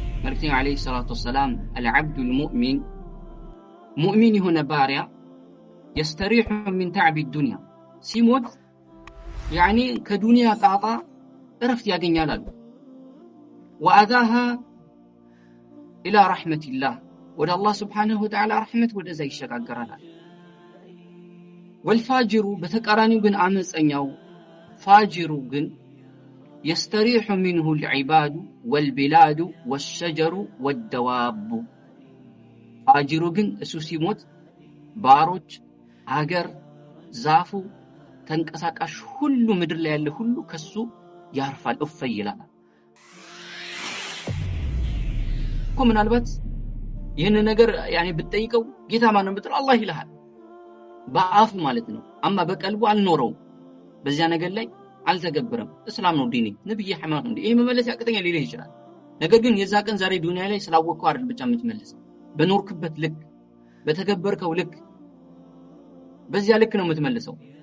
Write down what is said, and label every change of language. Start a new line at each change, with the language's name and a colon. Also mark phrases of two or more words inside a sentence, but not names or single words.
Amharic: መልእክተኛው
Arabic: عليه الصلاة والسلام العبد المؤمن
Amharic: ሙእሚን የሆነ ባሪያ
Arabic: يستريح من تعب الدنيا
Amharic: ሲሞት ያኒ ከዱንያ ጣጣ እረፍት ያገኛል አሉ።
Arabic: وأذاها إلى رحمة الله
Amharic: ወደ አላህ
Arabic: سبحانه وتعالى
Amharic: ረሕመት ወደዛ ይሸጋገራል። ወልፋጅሩ በተቃራኒው ግን አመፀኛው ፋጅሩ ግን
Arabic: يستريح منه العباد والبلاد والشجر والدواب
Amharic: ፋጅሩ ግን እሱ ሲሞት ባሮች አገር ዛፉ ተንቀሳቃሽ ሁሉ ምድር ላይ ያለ ሁሉ ከሱ ያርፋል እፍ ይላል እኮ ምናልባት ይህን ነገር ያኔ ብትጠይቀው ጌታ ማን ነው ብትል አላህ ይልሃል በአፍ ማለት ነው። አማ በቀልቡ አልኖረው በዚያ ነገር ላይ አልተገበረም። እስላም ነው ዲኔ ነብይ ሐማድ ነው ይሄ መመለስ ያቅተኛል ሊልህ ይችላል። ነገር ግን የዛ ቀን ዛሬ ዱንያ ላይ ስላወቀው አይደል ብቻ የምትመልሰው በኖርክበት ልክ በተገበርከው ልክ በዚያ ልክ ነው የምትመልሰው።